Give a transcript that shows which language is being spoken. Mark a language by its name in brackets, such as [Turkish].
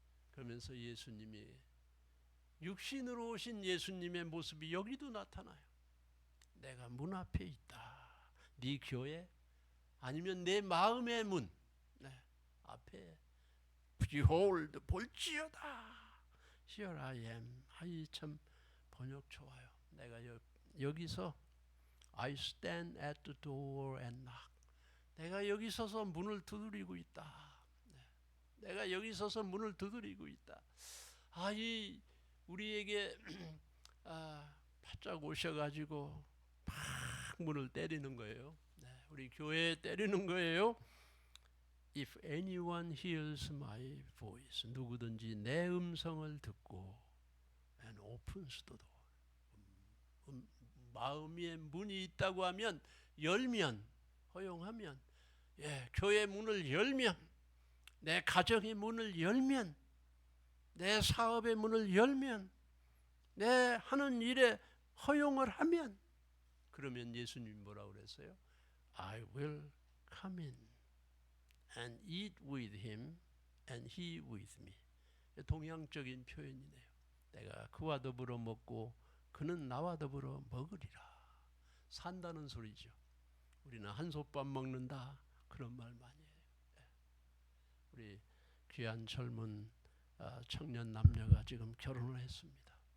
[Korean] 그러면서 예수님이 육신으로 오신 예수님의 모습이 여기도 나타나요. 내가 문 앞에 있다. 네 교회 아니면 내 마음의 문 앞에 [English] Behold, [Korean] 볼지어다. [English] Here I am. [Korean] 참 번역 좋아요. 내가 여기서 [English] I stand at the door and knock. [Korean] 내가 여기 서서 문을 두드리고 있다. 내가 여기 서서 문을 두드리고 있다. 우리에게 바짝 오셔가지고 막 문을 때리는 거예요. 우리 교회에 때리는 거예요. [English] If anyone hears my voice, [Korean] 누구든지 내 음성을 듣고 [English] and opens the door, [Korean] 마음의 문이 있다고 하면, 열면, 허용하면, 교회 문을 열면, 내 가정의 문을 열면, 내 사업의 문을 열면, 내 하는 일에 허용을 하면, 그러면 예수님이 뭐라고 그랬어요? [English] I will come in and eat with him and he with me. [Korean] 동양적인 표현이네요. 내가 그와 더불어 먹고 그는 나와 더불어 먹으리라. 산다는 소리죠. 우리는 한솥밥 먹는다 그런 말 많이 해요. 우리 귀한 젊은 청년 남녀가 지금 결혼을 했습니다.